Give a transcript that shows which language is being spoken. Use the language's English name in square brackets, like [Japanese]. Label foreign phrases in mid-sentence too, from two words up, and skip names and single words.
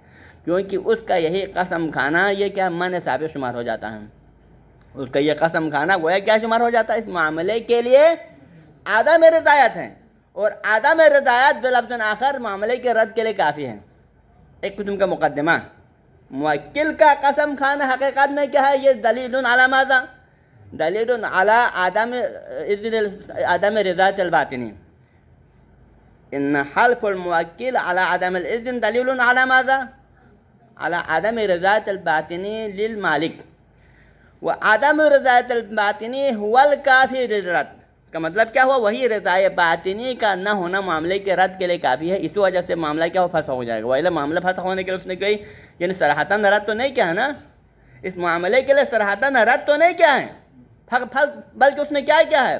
[Urdu] کیونکہ اس کا یہی قسم کھانا یہ کیا منع ثابت شمار ہو جاتا ہے، اس کا یہ قسم کھانا گویا کیا شمار ہو جاتا ہے؟ اس معاملے کے لیے عدم رضایت ہے، اور عدم رضایت [Arabic] بلفظ آخر [Urdu] معاملے کے رد کے لیے کافی ہے۔ ایک قسم کا مقدمہ، موکل کا قسم کھانا حقیقت میں کیا ہے؟ [Arabic] یہ دلیل علی ماذا؟ دلیل علی عدم رضایت الباطنی۔ ان حلف الموکل علی عدم الاذن دلیل علی ماذا؟ علی عدم رضایت الباطنی للمالک، وعدم رضایت الباطنی هو الکافی للرد۔ [Urdu] کا مطلب کیا ہوا؟ وہی رضائے باطنی کا نہ ہونا معاملے کے رد کے لیے کافی ہے، اس وجہ سے معاملہ کیا ہو؟ فسخ ہو جائے گا۔ وإلا معاملہ فسخ ہونے کے لیے اس نے کہی یعنی صراحتاً رد تو نہیں کیا ہے نا، اس معاملے کے لیے صراحتاً رد تو نہیں کیا ہے، بلکہ اس نے کیا ہے؟